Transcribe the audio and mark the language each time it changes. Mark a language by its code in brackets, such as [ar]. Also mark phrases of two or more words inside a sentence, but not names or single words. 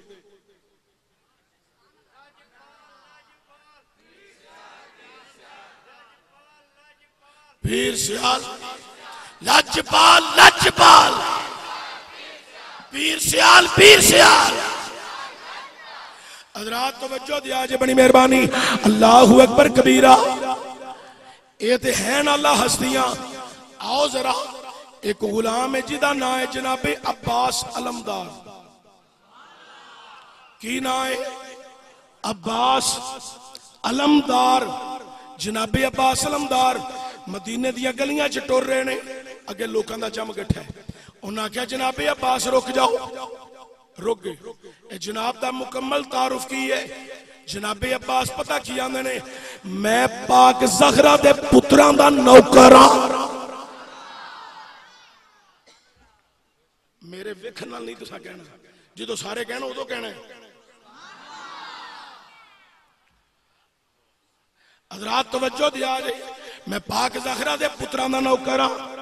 [pa] پیر سیال لجپال لجپال، پیر سیال پیر سیال. حضرات توجہ دیا جے، بڑی مہربانی. [ar] اللہ اکبر کبیرا. [pa] یہ تے ہیں اللہ ہستیاں۔ آؤ ذرا، ایک غلام ہے جیدا نام ہے جنابِ عباس علمدار. کی نام ہے؟ عباس علمدار. جنابِ عباس علمدار مدینے دیاں گلیاں چ ٹر رہے نے، اگے لوگوں کا جم گٹھا ہے. انہیں آکھیا جنابِ عباس رک جاؤ، رک گئے. جناب کا مکمل تعارف کی ہے. جنابِ عباس پتا کی آندے نے، میں پاک زہرا دے پتراں دا نوکر ہاں. میرے ویکھن نال نہیں تسا کہنا، جو سارے کہنا اودوں کہنا ہے. حضرات توجہ دیا جے، میں پاک زہرا دے پتراں دا نوکر ہاں.